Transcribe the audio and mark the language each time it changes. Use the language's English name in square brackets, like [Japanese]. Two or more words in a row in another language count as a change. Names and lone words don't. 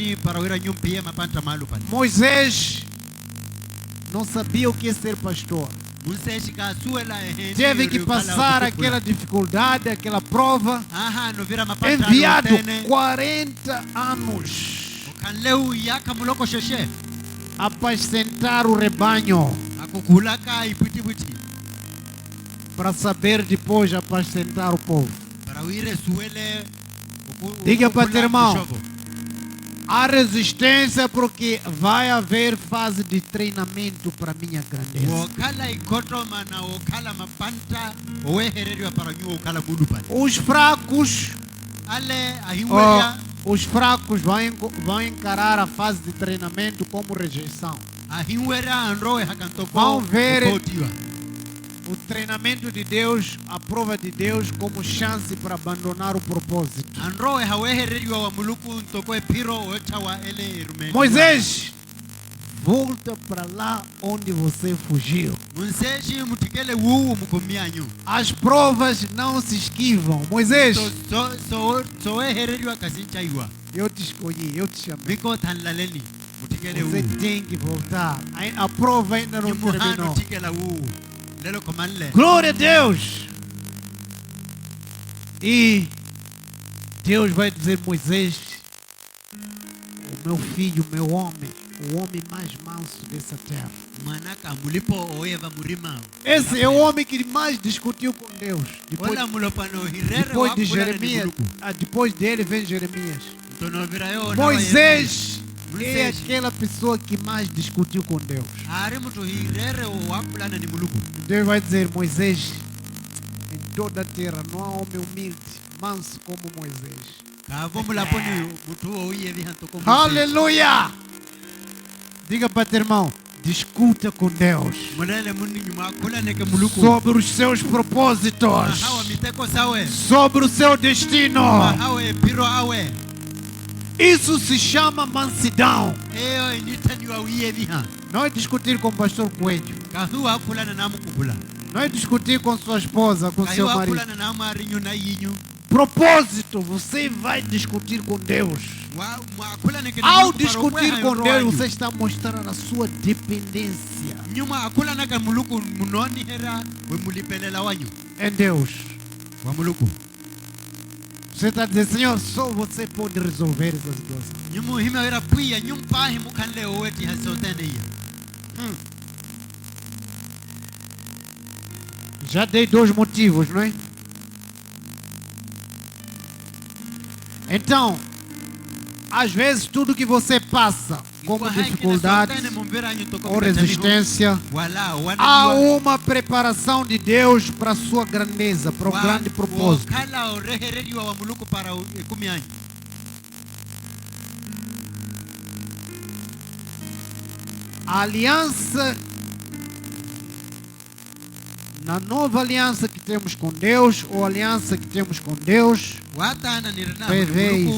[Portuguese] Moisés não sabia o que é ser pastor. [Makhuwa] Museshi ka suela ehe. [Portuguese] teve que passar aquela dificuldade, aquela prova, [Makhuwa] Aha no vira mapata. [Portuguese] enviado 40 anos [Makhuwa] Kanleu yaka muloko sheshe. [Portuguese] apacentar o rebanho, [Makhuwa] Akukulaka iputibuti. [Portuguese] para saber depois apacentar o povo. [Makhuwa] Para uire suele. [Portuguese] Diga para teu irmão, há resistência porque vai haver fase de treinamento para minha grandeza. [Makhuwa] Wakala ikoto mana wakala mapanta. Owehereriwa para nyu wakala bulupani. [Portuguese] Os fracos, [Makhuwa] Ale ahiweya. [Portuguese] os fracos vão encarar a fase de treinamento como rejeição. [Makhuwa] Ahiwera anroe hakantoko. [Portuguese] Vão ver [Makhuwa] okotiwa. [Portuguese] o treinamento de Deus, a prova de Deus como chance para abandonar o propósito. [Makhuwa] Anroe hawehereriwa wa muluku ntoko epiro ochawa ele irume. [Portuguese] Moisés, volta para lá onde você fugiu. [Makhuwa] Munseshi mutikele wu mukomianyu. [Portuguese] As provas não se esquivam. Moisés, [Makhuwa] So wehereriwa kasinchaiwa. [Portuguese] eu te escolhi, eu te chamei. [Makhuwa] Biko tanlaleni. Mutikele [Portuguese] Você [Makhuwa] wu. [Portuguese] tem que voltar. A prova ainda não [Makhuwa] Nyumuhano [Portuguese] terminou. [Makhuwa] tikela wu. Lelo komanle. [Portuguese] Glória a Deus! E Deus vai dizer: Moisés, o meu filho, o meu homem, o homem mais manso dessa terra. [Makhuwa] Manaka mulipo oeva murima. [Portuguese] Esse é o homem que mais discutiu com Deus. [Makhuwa] Wala mulopano hirere [Portuguese] Depois de [Makhuwa] wakulane [Portuguese] Jeremias, [Makhuwa] muluku. [Portuguese] depois dele vem Jeremias. [Makhuwa] Tono virayo na [Portuguese] Moisés é Moisés. aquela pessoa que mais discutiu com Deus. [Makhuwa] Ari mutu hirere wakulane ni muluku. [Portuguese] Deus vai dizer: Moisés, em toda a terra não há homem humilde, manso como Moisés. [Makhuwa] Kavo mulaponi mutu oye vihanto como. [Portuguese] Aleluia! Diga para teu irmão, discuta com Deus [Makhuwa] Mulele muni nyuma kulane ke muluku. [Portuguese] sobre os seus propósitos, [Makhuwa] Hawa miteko sawe. [Portuguese] sobre o seu destino. [Makhuwa] Hawe piro awe. [Portuguese] Isso se chama mansidão. [Makhuwa] Eyo initanywa uye vihan. [Portuguese] Não é discutir com o pastor Coelho. [Makhuwa] Kahuwa kulane namu kukula. [Portuguese] Não é discutir com sua esposa, com seu [Makhuwa] Kahuwa [Portuguese] marido. [Makhuwa] kulane namu arinyu na yinyu. [Portuguese] Propósito, você vai discutir com Deus. [Makhuwa] Kulane ke [Portuguese] Ao [Makhuwa] muluku para [Portuguese] discutir [Makhuwa] uwe [Portuguese] com [Makhuwa] hayo [Portuguese] Deus, [Makhuwa] roanyu. [Portuguese] você está mostrando a sua dependência [Makhuwa] Nyuma akula naga muluku munoni hera we mulipelela wanyu [Portuguese] em Deus. [Makhuwa] wa muluku. [Portuguese] Você está dizendo: Senhor, só você pode resolver essa situação. [Makhuwa] Nyumu hima hera puya nyumpa himu kanle oweti hasotene iya. [Portuguese] Já dei 2 motivos, não é? Então, às vezes tudo que você passa, como dificuldades ou resistência, há uma preparação de Deus para a sua grandeza, para o grande propósito. [Makhuwa] Kala orehereriwa wa muluku para ikumi anyu. [Portuguese] A aliança, na nova aliança que temos com Deus, ou aliança que temos com Deus, [Makhuwa] Watana nirna [Portuguese] prevê [Makhuwa] muluku.